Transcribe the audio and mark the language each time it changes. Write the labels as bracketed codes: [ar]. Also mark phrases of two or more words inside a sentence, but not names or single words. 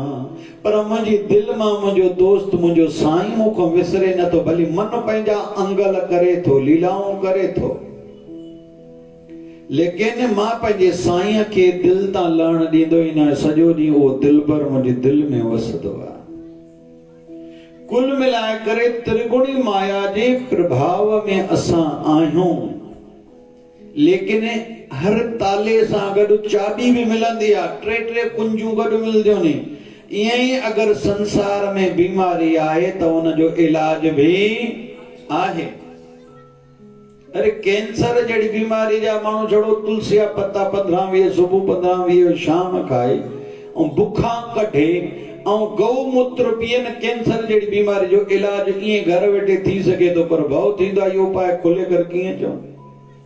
[sd] पर मुंहिंजी दिलि मां मुंहिंजो दोस्त, मुंहिंजो साईं मूंखां विसरे नथो, भली मन पंहिंजा अंगल करे थो, लीलाऊं करे थो, लेकिन मां पंहिंजे साईं खे दिलि तां लहण ॾींदो ई न। सॼो ॾींहुं उहो दिलबर मुंहिंजी दिलि में वसंदो आहे। कुल मिलाए करे त्रिगुणी माया जे प्रभाव में असां आहियूं, लेकिन हर ताले सां गॾु चाबी बि मिलंदी आहे, 3 कुंजूं गॾु मिलंदियूं नी। ईअं ई अगरि संसार में बीमारी आहे त उनजो इलाज भी आहे। अरे कैंसर जहिड़ी बीमारी जा माण्हू छड़ो तुलसी जा पत्ता 15-20 सुबुह 15-20 शाम खाए ऐं बुखा कढे ऐं गौमूत्र पीअनि, कैंसर जहिड़ी बीमारी जो इलाज ईअं घर वेठे थी सघे थो, पर भउ थींदो आहे इहो उपाय खोले कर कीअं चऊं।